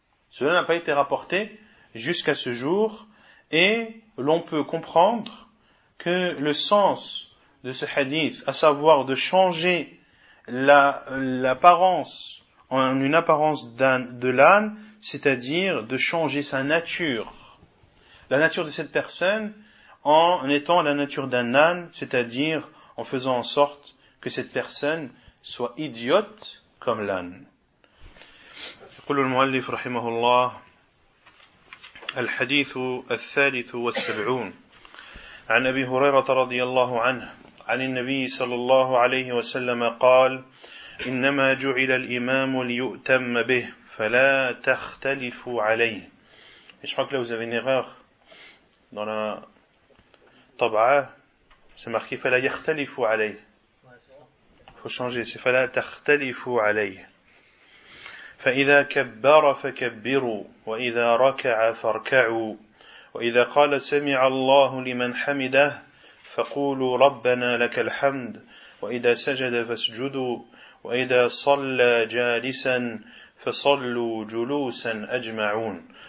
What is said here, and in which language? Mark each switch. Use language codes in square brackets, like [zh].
[fr] Cela n'a pas été rapporté jusqu'à ce jour. Et l'on peut comprendre que le sens de ce hadith, à savoir de changer l'apparence en une apparence de l'âne, c'est-à-dire de changer sa nature, la nature de cette personne en étant la nature d'un âne, c'est-à-dire en faisant en sorte que cette personne soit idiote comme l'âne. [ar] يقول المؤلف رحمه الله الحديث 73 عن أبي هريرة رضي الله عنه عن النبي صلى الله عليه وسلم قال إنما جعل الإمام ليؤتم به فلا تختلفوا عليه. [fr] Je crois que là vous avez une erreur. Dans la tab'a, c'est marqué [ar] فلا يختلفوا عليه. [fr] Faut changer, c'est [ar] فلا تختلفوا عليه. فإذا كبر فكبروا وإذا ركع فاركعوا وإذا قال سمع الله لمن حمده فقولوا ربنا لك الحمد وإذا سجد فاسجدوا وإذا صلى جالسا فصلوا جلوسا أجمعون.